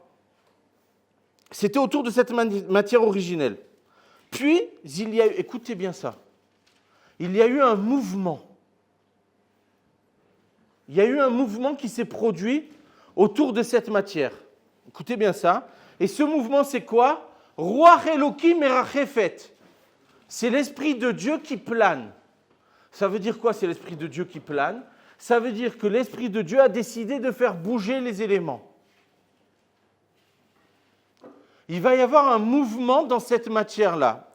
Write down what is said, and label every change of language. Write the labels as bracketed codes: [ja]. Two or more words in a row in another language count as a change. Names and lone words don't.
[fr] C'était autour de cette matière originelle. Puis, il y a eu, écoutez bien ça, il y a eu un mouvement. Il y a eu un mouvement qui s'est produit autour de cette matière. Écoutez bien ça. Et ce mouvement, c'est quoi? [he] רוח אלקים מרחפת. [fr] C'est l'Esprit de Dieu qui plane. Ça veut dire quoi, c'est l'Esprit de Dieu qui plane? Ça veut dire que l'Esprit de Dieu a décidé de faire bouger les éléments. Il va y avoir un mouvement dans cette matière-là.